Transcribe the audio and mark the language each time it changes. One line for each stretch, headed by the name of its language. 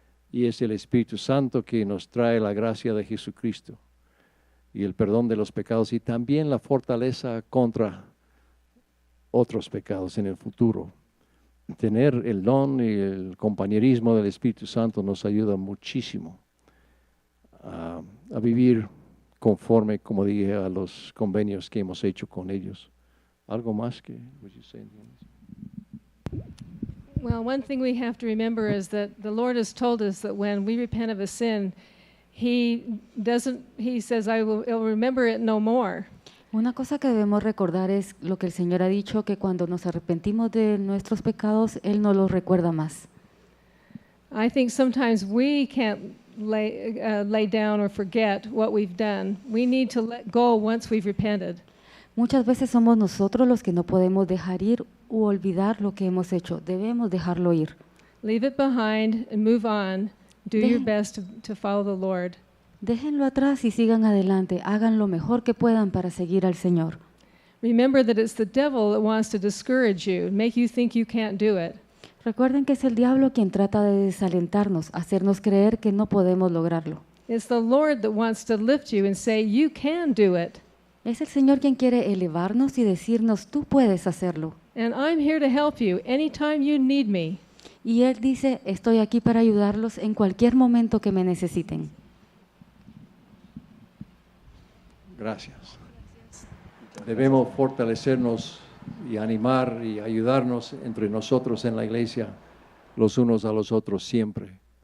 Spanish: Y es el Espíritu Santo que nos trae la gracia de Jesucristo y el perdón de los pecados y también la fortaleza contra otros pecados en el futuro. Tener el don y el compañerismo del Espíritu Santo nos ayuda muchísimo a vivir conforme, como dije, a los convenios que hemos hecho con ellos. ¿Algo más que
English: would you say? Well, one thing we have to remember is that the Lord has told us that when we repent of a sin, He says, I'll remember it no more.
Spanish: Una cosa que debemos recordar es lo que el Señor ha dicho, que cuando nos arrepentimos de nuestros pecados, Él no los recuerda más.
English: I think sometimes we can't lay down or forget what we've done. We need to let go once we've repented.
Spanish: Muchas veces somos nosotros los que no podemos dejar ir u olvidar lo que hemos hecho. Debemos dejarlo ir.
English: Leave it behind and move on. Do your best to follow the Lord.
Spanish: Déjenlo atrás y sigan adelante. Hagan lo mejor que puedan para seguir al Señor.
English: Remember that it's the devil that wants to discourage you, make you think you can't do it.
Spanish: Recuerden que es el diablo quien trata de desalentarnos, hacernos creer que no podemos lograrlo.
English: It's the Lord that wants to lift you and say you can do it.
Spanish: Es el Señor quien quiere elevarnos y decirnos, tú puedes hacerlo.
English: And I'm here to help you anytime you need me.
Spanish: Y Él dice, estoy aquí para ayudarlos en cualquier momento que me necesiten. Gracias. Debemos fortalecernos y animar y ayudarnos entre nosotros en la iglesia, los unos a los otros siempre.